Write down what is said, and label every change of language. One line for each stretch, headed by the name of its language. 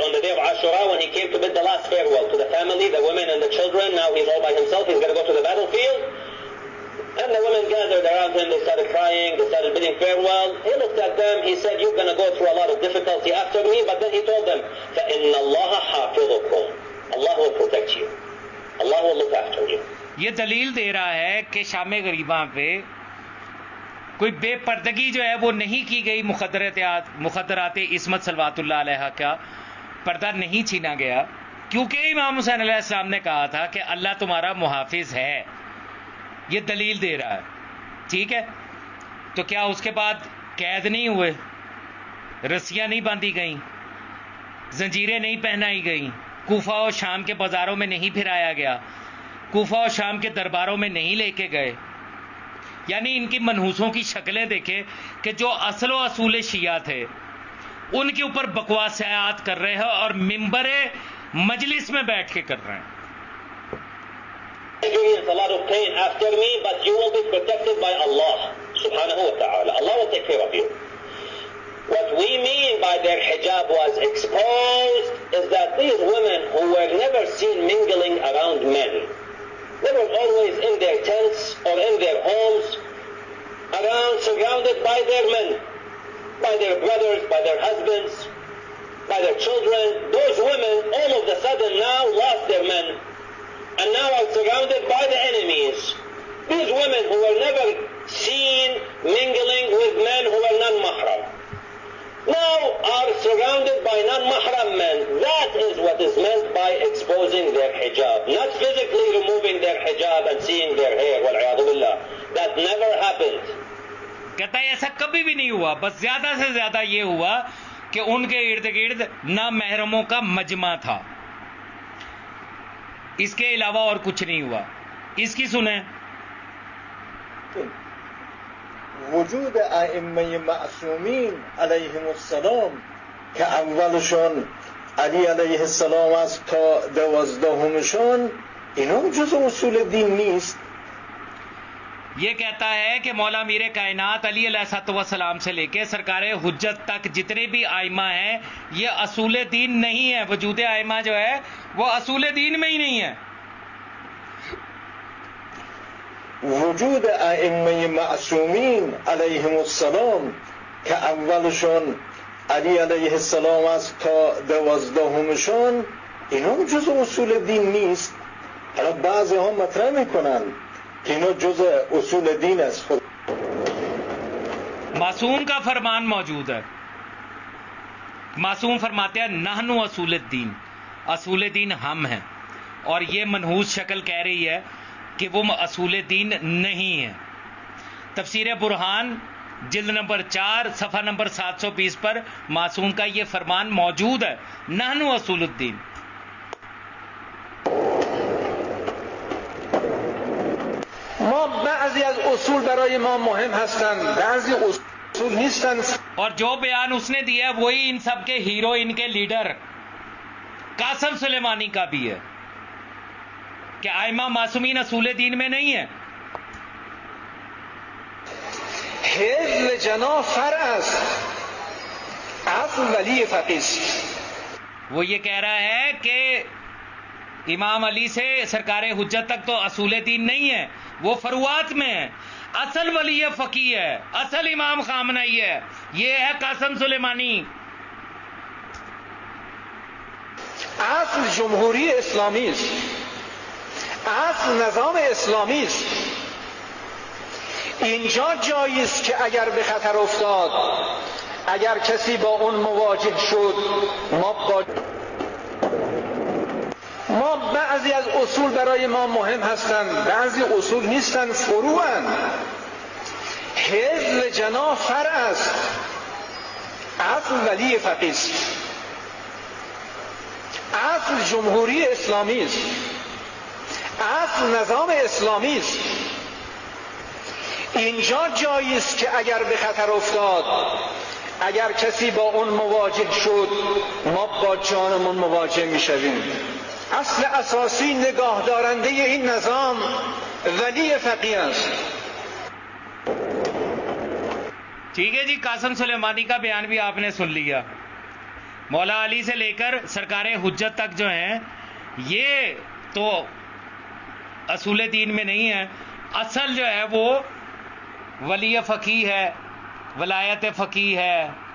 English: On the day of Ashura, when he came to bid the last farewell to the family, the women and the children, now he's all by himself, he's going to go to the battlefield. And the women gathered around him, they started crying, they started bidding farewell. He looked at them, he said, you're going to go through a lot of difficulty after me, but then he told them,
Arabic: فَإِنَّ اللَّهَ حَافِظُكُمْ.
English: Allah will protect you. Allah will look after you.
Urdu: یہ دلیل دے رہا ہے کہ شام غریبہ پہ کوئی بے پردگی جو ہے وہ نہیں کی گئی، مخدرات عصمت صلوات اللہ علیہ کا پردہ نہیں چھینا گیا، کیونکہ امام حسین علیہ السلام نے کہا تھا کہ اللہ تمہارا محافظ ہے، یہ دلیل دے رہا ہے، ٹھیک ہے؟ تو کیا اس کے بعد قید نہیں ہوئے، رسیاں نہیں باندھی گئیں، زنجیریں نہیں پہنائی گئیں، کوفہ و شام کے بازاروں میں نہیں پھرایا گیا، کوفہ و شام کے درباروں میں نہیں لے کے گئے؟ یعنی ان کی منحوسوں کی شکلیں دیکھیں کہ جو اصل و اصول شیعہ تھے ان کے اوپر بکواسیات کر رہے ہیں اور ممبر مجلس میں بیٹھ کے کر رہے ہیں.
English: Experience a lot of pain after me, but you will be protected by Allah subhanahu wa ta'ala. Allah will take care of you. What we mean by their hijab was exposed is that these women who were never seen mingling around men, they were always in their tents or in their homes, around, surrounded by their men, by their brothers, by their husbands, by their children. Those women all of a sudden now lost their men and now are surrounded by the enemies. These women who were never seen mingling with men who were non-mahram now are surrounded by non-mahram men. That is what is meant by exposing their hijab, not physically removing their hijab and seeing their hair.
Arabic: Wal-'iyadhu billah.
English: That never happened.
Urdu: کہتا ہے ایسا کبھی بھی نہیں ہوا، بس زیادہ سے زیادہ یہ ہوا کہ ان کے ارد گرد نامحرموں کا مجمع تھا، اس کے علاوہ اور کچھ نہیں ہوا. اس کی سنیں.
Persian: وجود ائمه معصومین علیهم السلام که اولشون علی علیه السلام است تا 12مشون، اینا جز اصول دین نیست.
Urdu: یہ کہتا ہے کہ مولا میر کائنات علی علیہ السلام سے لے کے سرکار حجت تک جتنے بھی ائمہ ہیں یہ اصول دین نہیں ہے. وجود ائمہ جو ہے وہ اصول دین میں ہی نہیں ہے.
Persian: وجود ائمه معصومین علیهم السلام که اولشون علی علیه السلام است تا 12مشون، اینا جز اصول دین نیست. حالا بعضی ها مطرح میکنن کہ اینا جز اصول دین است.
Urdu: معصوم کا فرمان موجود ہے. معصوم فرماتے ہیں
Arabic: نحن اصول الدین،
Urdu: اصول دین ہم ہیں، اور یہ منحوس شکل کہہ رہی ہے کہ وہ اصول دین نہیں ہے. تفسیر برہان جلد نمبر 4 صفحہ نمبر 720 پر معصوم کا یہ فرمان موجود ہے،
Arabic: نحن اصول الدین.
Persian: ما بعضی از اصول برای ما مهم هستند، بعضی اصول نیستند.
Urdu: اور جو بیان اس نے دیا ہے وہی ان سب کے ہیرو، ان کے لیڈر قاسم سلیمانی کا بھی ہے کہ ائمہ معصومین اصول دین میں نہیں ہے.
Persian: حفظ جناح فرع است، عفو ولی فقیه است.
Urdu: وہ یہ کہہ رہا ہے کہ امام علی سے سرکار حجت تک تو اصول دین نہیں ہے، وہ فروعات میں ہے. اصل ولی فقیہ ہے، اصل امام خامنہئی ہے، یہ ہے قاسم سلیمانی.
Persian: اصل جمهوری اسلامی است، اصل نظام اسلامی است. اینجا جایی است که اگر به خطر افتاد، اگر کسی با اون مواجه شد، ما بعضی از اصول برای ما مهم هستند، بعضی اصول نیستند، فروعند. حفظ جناح فرع است، عفو ولی فقیه است. اصل جمهوری اسلامی است، اصل نظام اسلامی است. اینجا جایی است که اگر به خطر افتاد، اگر کسی با اون مواجه شد، ما با جانمون مواجه میشویم. اصل اساسی نگاه دارنده این نظام ولی فقیه است.
Urdu: ٹھیک ہے جی، قاسم سلیمانی کا بیان بھی آپ نے سن لیا. مولا علی سے لے کر سرکار حجت تک جو ہیں یہ تو اصول دین میں نہیں ہے. اصل جو ہے وہ ولی فقیہ ہے، ولایت فقیہ ہے.